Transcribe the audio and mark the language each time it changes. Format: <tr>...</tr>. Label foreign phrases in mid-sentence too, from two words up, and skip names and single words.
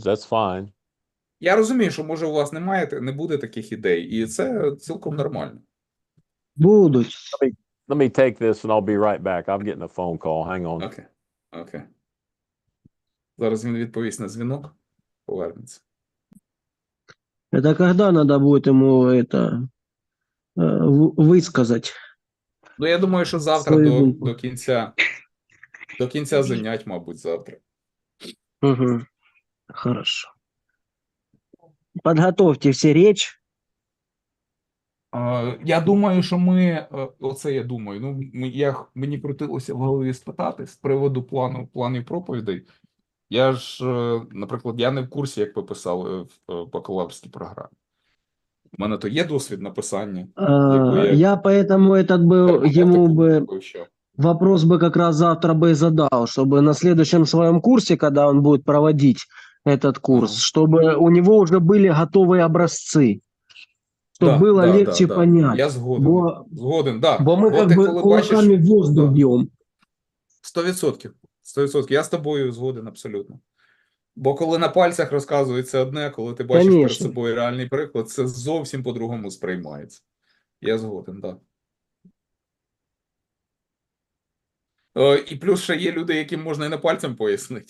<en>That's fine.</en> <uk>Я розумію, що може у вас не буде таких ідей, і це цілком нормально. Будуть.</uk> <en>Let me take this and I'll be right back. I'm getting a phone call. Hang on.</en> <uk>Окей. Зараз він відповість на дзвінок, повернеться.</uk> <ru>Это когда надо будет ему это высказать?</ru> <uk>Ну, я думаю, що завтра Свою до думку. кінця занять, мабуть, завтра. Угу.</uk> <ru>Хорошо. Подготовьте все речь.</ru> <uk>Я думаю, що я думаю, мені крутилося в голові спитати з приводу планів проповідей. Я ж, наприклад, я не в курсі, як ви писали в бакалаврській програмі. У мене то є досвід написання.</uk> <ru>Я поэтому ему бы</ru> <uk>вивчав.</uk> <ru>вопрос бы как раз завтра бы задал, чтобы на следующем своем курсе, когда он будет проводить этот курс, Ага. чтобы у него уже были готовые образцы, чтобы было легче понять.</ru> <uk>Я згоден. Бо, Згоден, да.</uk> <ru>бо мы</ru> <uk>От</uk> <ru>как</ru> <uk>ти</uk> <ru>бы</ru> <uk>коли</uk> <ru>кулаками в воздух да. бьем. 100%. 100%.</ru> <uk>Я з тобою згоден абсолютно. Бо коли на пальцях розказується одне, коли ти бачиш перед</uk> <ru>Конечно.</ru> <uk>собою реальний приклад, це зовсім по-другому сприймається. Я згоден, так. І плюс ще є люди, яким можна і на пальцем пояснити.</uk>